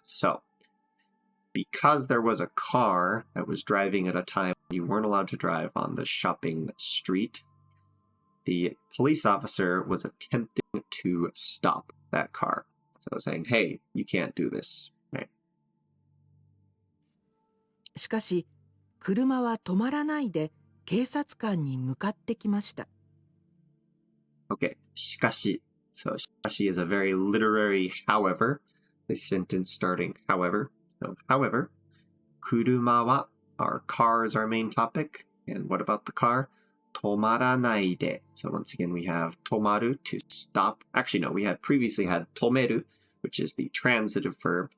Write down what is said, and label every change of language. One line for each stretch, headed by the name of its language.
English: So, because there was a car that was driving at a time you weren't allowed to drive on the shopping street, the police officer was attempting to stop that car. So saying, hey, you can't do this. Right?
Japanese: しかし、車は止まらないで警察官に向かってきました。
English: Okay, しかし. So しかし is a very literary however. This sentence starting however. So however, 車は our car is our main topic. And what about the car?
Japanese: 止まらないで.
English: So once again we have 止まる to stop. Actually no, we had previously had 止める, which is the transitive verb.